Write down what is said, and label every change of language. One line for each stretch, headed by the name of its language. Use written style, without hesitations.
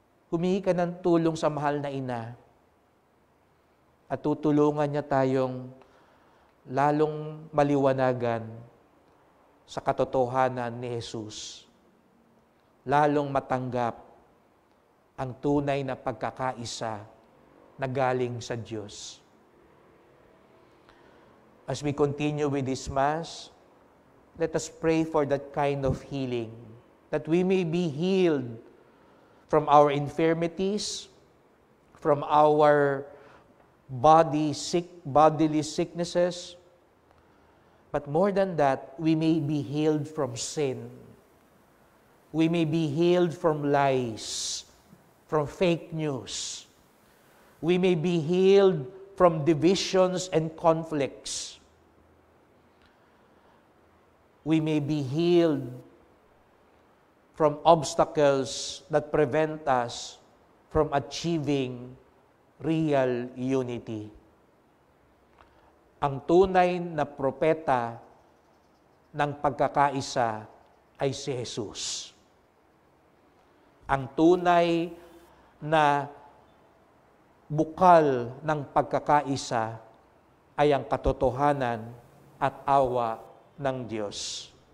Filipino: Humingi ka ng tulong sa mahal na ina at tutulungan niya tayong lalong maliwanagan sa katotohanan ni Jesus. Lalong matanggap ang tunay na pagkakaisa na galing sa Diyos.
English: As we continue with this Mass, let us pray for that kind of healing, that we may be healed from our infirmities, from our bodily sicknesses, but more than that, we may be healed from sin. We may be healed from lies, from fake news. We may be healed from divisions and conflicts. We may be healed from obstacles that prevent us from achieving real unity.
Filipino: Ang tunay na propeta ng pagkakaisa ay si Jesus. Ang tunay na bukal ng pagkakaisa ay ang katotohanan at awa ng Diyos.